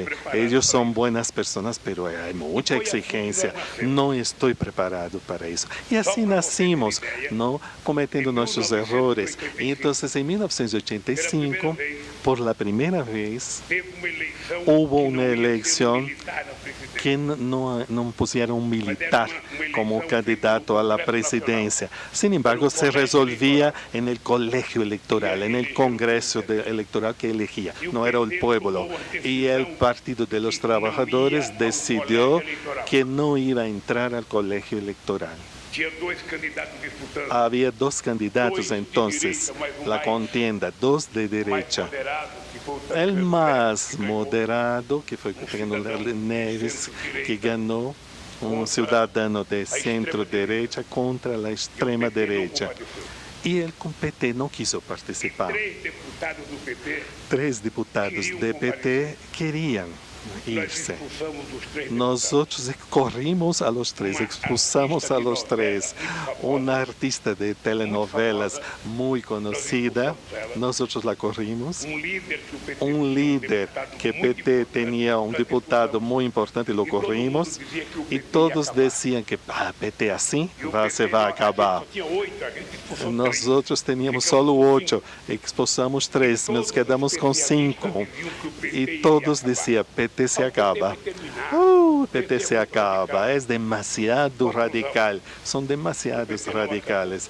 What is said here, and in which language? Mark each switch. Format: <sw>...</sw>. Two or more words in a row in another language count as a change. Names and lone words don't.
<es>Ellos son buenas personas, pero hay mucha exigencia. No estoy preparado para eso. Y así nacimos, ¿no?, cometiendo nuestros errores. Y entonces en 1985, por la primera vez, hubo una elección que</es> <pt>não puseram um militar como candidato à presidência.</pt> <es>Sin embargo,</es> <pt>se resolvia no colégio eleitoral, no congresso eleitoral que elegia, não era o povo. E o Partido de los Trabajadores decidiu que não ia entrar ao colégio eleitoral. Havia dois candidatos</pt> <es>entonces, la contienda, dos de derecha. El más moderado,</es> <pt>que foi Fernando Neves, que ganhou, cidadão de centro-direita contra a extrema-direita. E o PT não quis participar. 3 deputados do PT queriam irse.</pt> <es>Nós corrimos a los 3, expulsamos a los 3.</es> <pt>Uma artista de telenovelas muito conhecida, nós</pt> <es>la corrimos.</es> <pt>Líder que PT tinha, deputado muito importante,</pt> <es>lo corrimos.</es> <pt>E todos diziam que PT assim se vai acabar. Nós tínhamos só 8, expulsamos 3,</pt> <es>nos quedamos</es> <pt>com 5. E todos diziam, PT se acaba. PT se acaba, é demasiado radical, são</pt> <es>demasiados radicales.</es>